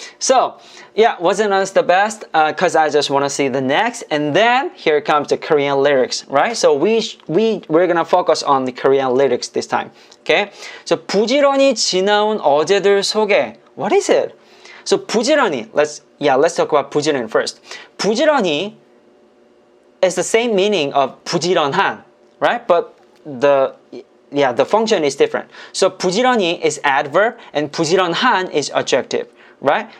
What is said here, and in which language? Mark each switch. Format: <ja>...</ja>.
<en>So, yeah, wasn't us the best? Cause I just wanna see the next. And then here comes the Korean lyrics, right? So we're gonna focus on the Korean lyrics this time. Okay?</en> <ko>So 부지런히 지나온 어제들 속에.</ko> <en>What is it? So 부지런히, let's talk about 부지런히 first. 부지런히 is the same meaning of 부지런한, right? But the function is different. So 부지런히 is adverb and 부지런한 is adjective, right?</en>